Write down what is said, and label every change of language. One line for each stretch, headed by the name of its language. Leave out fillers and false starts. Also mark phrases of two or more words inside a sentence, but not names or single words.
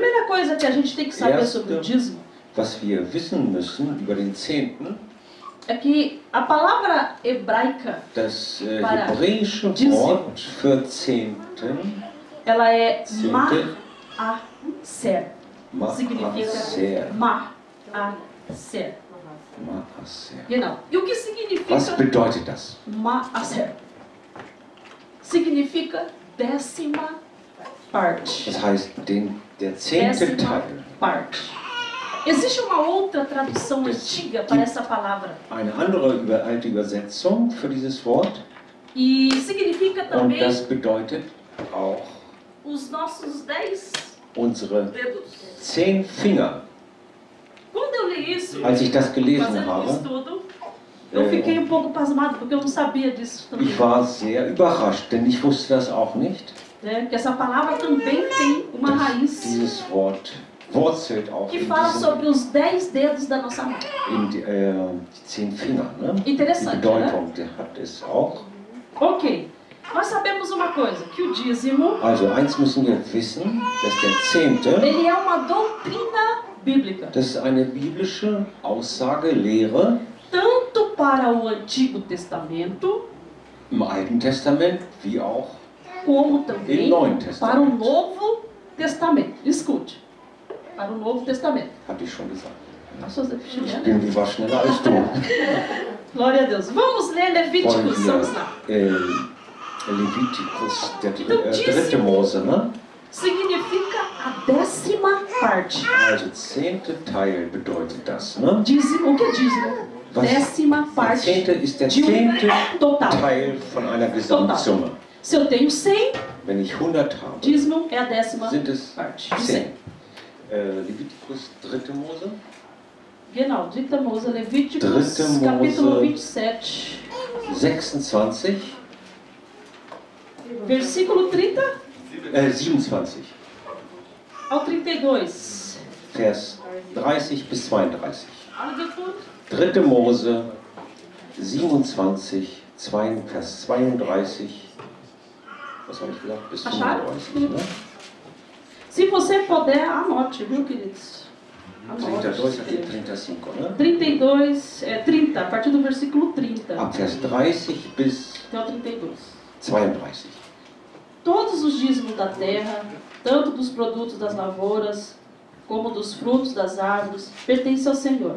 Portuguese: coisa que a gente tem que saber sobre o dízimo
German: was wir wissen müssen über den Zehnten,
Portuguese: é que a palavra hebraica,
German: das
Portuguese: para
German: hebräische
Portuguese: Dízimo.
German: Wort für Zehnten,
Portuguese: ela é
German: Zehnte,
Portuguese: ma'aser. Significa Ma'aser. ma'aser. Ma'aser. Genau. E o que
German: Was
Portuguese: significa
German: bedeutet das?
Portuguese: ma'aser? Significa 10ª parte.
German: Das heißt, der 10.
Portuguese: 10ª
German: Teil.
Portuguese: parte. Existe uma outra tradução antiga para essa palavra.
German: Eine andere alte Übersetzung für dieses Wort.
Portuguese: E significa
German: Und
Portuguese: também
German: das bedeutet auch
Portuguese: os nossos 10
German: unsere
Portuguese: dedos.
German: 10 Finger.
Portuguese: Quando eu li isso,
German: Als ich das gelesen
Portuguese: fazendo um
German: habe,
Portuguese: estudo, eu fiquei um pouco pasmado, porque eu não sabia disso também.
German: ich war sehr überrascht, denn ich wusste das auch nicht.
Portuguese: Né? Que essa palavra também tem uma raiz
German: Dieses Wort wurzelt auch
Portuguese: que
German: in,
Portuguese: fala
German: diesen,
Portuguese: sobre os 10 dedos da nossa mão.
German: in die 10 Finger. Ne? Die
Portuguese: Interessante, né?
German: Bedeutung, der hat es auch.
Portuguese: Ok. Nós sabemos uma coisa, que o dízimo,
German: Also eins müssen wir wissen, dass der 10.
Portuguese: ele é uma doutrina bíblica.
German: Das ist eine biblische Aussage, Lehre
Portuguese: Tanto para o Antigo Testamento,
German: im Alten Testament wie auch
Portuguese: como também
German: Im Neuen
Portuguese: para o
German: Testamento.
Portuguese: Novo Testamento. Escute. Para o Novo Testamento.
German: hatte ich schon gesagt.
Portuguese: Nossa, Zé
German: Ich
Portuguese: Pichilha.
German: bin wie war schneller als du.
Portuguese: Glória a Deus. Vamos ler
German: Wollen
Portuguese: Levíticos, vamos
German: wir
Portuguese: lá.
German: Leviticus, der
Portuguese: Então,
German: dritte
Portuguese: dízimo
German: Mose, ne?
Portuguese: significa a 10ª parte.
German: Also 10. Teil bedeutet das, ne?
Portuguese: Dízimo, o que é dízimo?
German: Was?
Portuguese: 10ª
German: Der
Portuguese: parte
German: 10. ist der
Portuguese: de
German: 10.
Portuguese: total.
German: Teil von einer Gesamtsumme.
Portuguese: Se eu tenho 100,
German: Wenn ich 100 habe,
Portuguese: dízimo é a 10ª
German: sind es
Portuguese: parte. De
German: 10.
Portuguese: 100.
German: Leviticus, dritte Mose, Genau, dita Mose, Levíticos, Dritte Mose.
Portuguese: capítulo 27, 26, versículo 30 27, ao 32.
German: Vers 30 bis 32.
Portuguese: Olha depois.
German: Dritte Mose 27, Vers 32, was habe ich gesagt? Bis
Portuguese: Acharam?
German: 35, ne?
Portuguese: Se você puder, anote, viu, queridos? 32 aqui, Anote. 35, né? 32, 30, a partir do versículo 30
German: Ab Vers 30 bis
Portuguese: até o 32. 32. Todos os dízimos da terra, tanto dos produtos das lavouras, como dos frutos das árvores, pertencem ao Senhor.